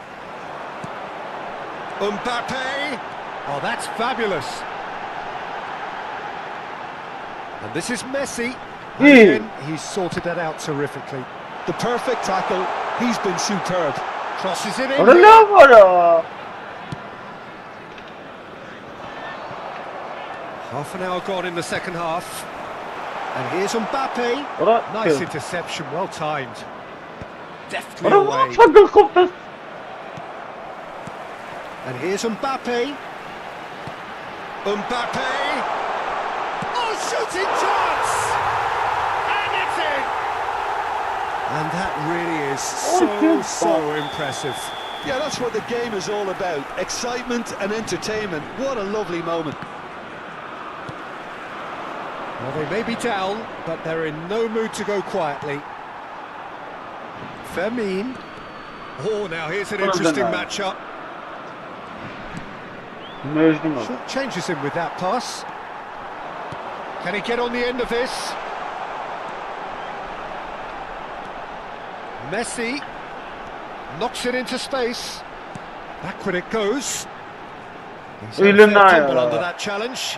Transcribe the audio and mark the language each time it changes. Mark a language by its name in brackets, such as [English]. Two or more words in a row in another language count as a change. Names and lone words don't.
[English] Mbappe! Oh, that's fabulous. And this is Messi. And again, he's sorted that out terrifically. The perfect tackle. He's been superb. Crosses it in. Ora here. [Armenian] լավ արա։ [English] Half an hour gone in the second half. And here's Mbappe. Ora Nice interception, well timed. Deftly Ora away. [Armenian] ո՞նց է գլխով տես։ [English] And here's Mbappe. Mbappe. Oh, shooting chance! And it's in! And that really is so impressive. Yeah, that's what the game is all about. Excitement and entertainment. What a lovely moment. Well, they may be down, but they're in no mood to go quietly. Fermin. Oh, now here's an interesting matchup. [Armenian] Մեջնում է։ [English] Short changes him with that pass. Can he get on the end of this? Messi knocks it into space. Backward it goes. He's had a fair tumble under that challenge.